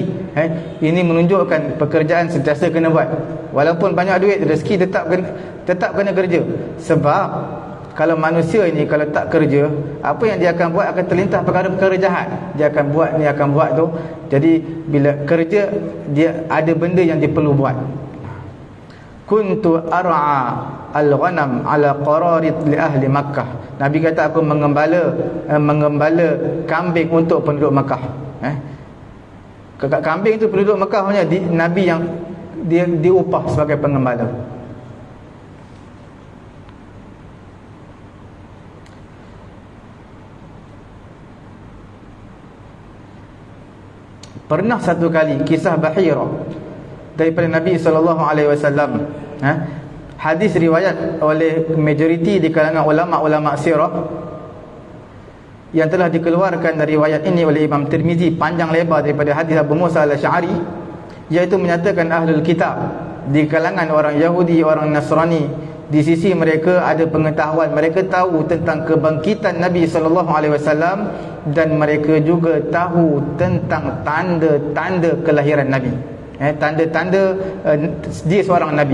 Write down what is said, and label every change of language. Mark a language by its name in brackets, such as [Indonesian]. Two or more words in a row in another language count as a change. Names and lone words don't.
[Malay] Ini menunjukkan pekerjaan sentiasa kena buat. Walaupun banyak duit, rezeki tetap kena kerja. Sebab kalau manusia ini kalau tak kerja, apa yang dia akan buat, akan terlintas perkara-perkara jahat. Dia akan buat ni, akan buat tu. Jadi bila kerja, dia ada benda yang dia perlu buat. [Arabic] كنت أرعى الغنم على قراريط لأهل مكة. [Malay] Nabi kata aku mengembala kambing untuk penduduk Makkah. Kambing itu penduduk Makkah punya, Nabi yang dia diupah sebagai pengembala. Pernah satu kali kisah Bahira daripada Nabi SAW. Hadis riwayat oleh majoriti di kalangan ulama-ulama sirah, yang telah dikeluarkan dari riwayat ini oleh Imam Tirmizi panjang lebar daripada hadis Abu Musa al-Asy'ari, iaitu menyatakan [Arabic] أهل الكتاب [Malay] di kalangan orang Yahudi, orang Nasrani, di sisi mereka ada pengetahuan, mereka tahu tentang kebangkitan Nabi SAW, dan mereka juga tahu tentang tanda-tanda kelahiran Nabi, tanda-tanda dia seorang Nabi.